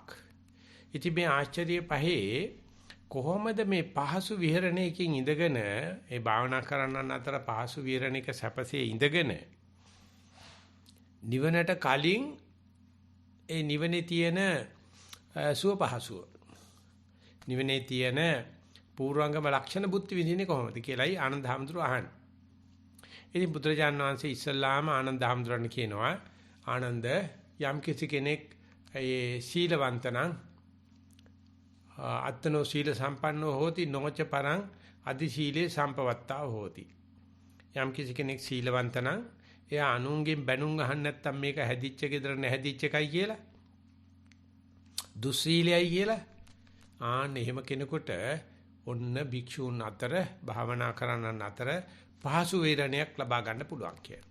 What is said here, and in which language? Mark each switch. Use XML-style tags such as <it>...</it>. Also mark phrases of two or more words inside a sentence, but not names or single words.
<si>ඉතින් මේ ආශ්චර්ය පහේ කොහොමද මේ පහසු විහරණයකින් ඉඳගෙන ඒ භාවනා කරන්නන් අතර පහසු විහරණයක සැපසේ ඉඳගෙන නිවනට කලින් ඒ නිවනේ තියෙන සුව පහසුව නිවනේ තියෙන පූර්වංගම ලක්ෂණ බුද්ධ විදිනේ කොහොමද කියලායි ආනන්ද හැමතුරු අහන්නේ. ඉතින් බුදුරජාණන් වහන්සේ ඉස්සල්ලාම ආනන්ද හැමතුරන් කියනවා ආනන්ද යම් කිසි කෙනෙක් ඒ සීලවන්ත නම්</si> <pi>අත්තනෝ සීල සම්පන්නෝ හෝති නොච පරං අදි සීලේ සම්පවත්තා හෝති.</pi> <si>යම් කිසි කෙනෙක් සීලවන්ත නම් එයා අනුන්ගෙන් බැනුම් අහන්න නැත්තම් මේක හැදිච්ච ගෙදර නැහැදිච්ච එකයි කියලා දුස්සීලයි කියලා ආන්න එහෙම කෙනෙකුට ඔන්න භික්ෂූන් අතර භාවනා කරන්නන් අතර පහසු වේරණයක් ලබා ගන්න පුළුවන් කියලා.</si>